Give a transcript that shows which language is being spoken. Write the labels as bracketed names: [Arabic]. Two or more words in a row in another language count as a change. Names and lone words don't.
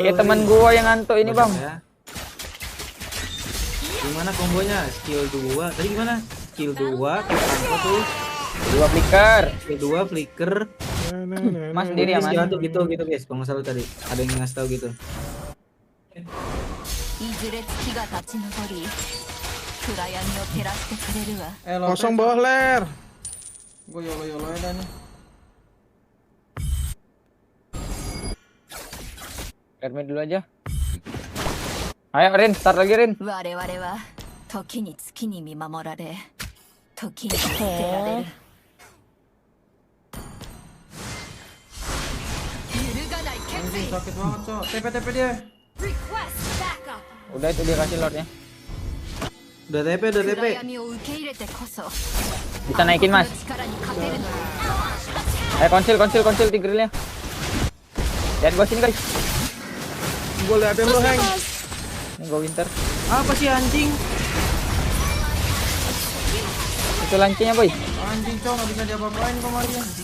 [Indonesian] Ya teman gua yang ngantuk ini, Bang. Ya. Gimana kombonya? Skill 2. Tadi gimana? Skill 2 apa tuh? 2 flicker. Skill 2 flicker. Mas sendiri ya, Mas. Gitu guys. Kalau nggak salah tadi ada yang ngasih tahu gitu. [Japanese] いずれ月が立ち上り暗闇を照らしてくれるわ [Indonesian] Kosong bawah, Ler. Gue yolo ya dah nih. Kermit dulu aja. Ayo Rin, start lagi Rin. [Japanese] 我々は時に月に見守られ時に捨てられる揺るがない剣 [Indonesian] Anjing sakit banget, Cok. TP dia. Udah itu dia kasih lordnya. Udah TP, udah TP. [Japanese] 暗闇を受け入れてこそ [Indonesian] Bisa naikin mas. [Japanese] 力に勝てるの [Indonesian] Konsil tigrillnya. Lihat gua sini guys. Gue liatin lo, Heng. Ini gua winter. Apa sih anjing? Itu lancinya boy. Anjing, Cok, enggak bisa diapa-apain kemarin.